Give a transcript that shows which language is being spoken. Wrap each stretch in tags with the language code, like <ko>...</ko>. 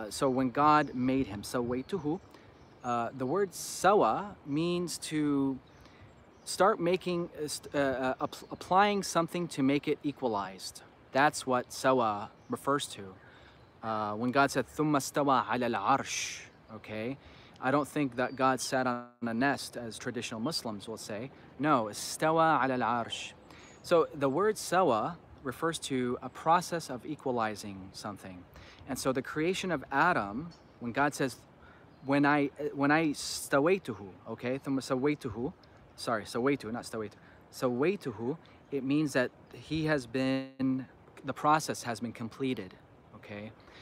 <en>So when God made him, سويته, the word sawa means to start making, applying something to make it equalized. That's what sawa refers to. When God said,</en> <ar>ثُمَّ اسْتَوَى عَلَى الْعَرْشِ,</ar> <en>okay? I don't think that God sat on a nest, as traditional Muslims will say.</en> <ar>No, استوى على العرش.</ar> <en>So the word sawa refers to a process of equalizing something. And so the creation of Adam, when God says, when I stawaytuhu, okay?</en> <ar>ثُمَّ سويته,</ar> <en>sorry, sawaytu, not stawaytu. Sawaytuhu, it means that he has been, the process has been completed, okay?</en>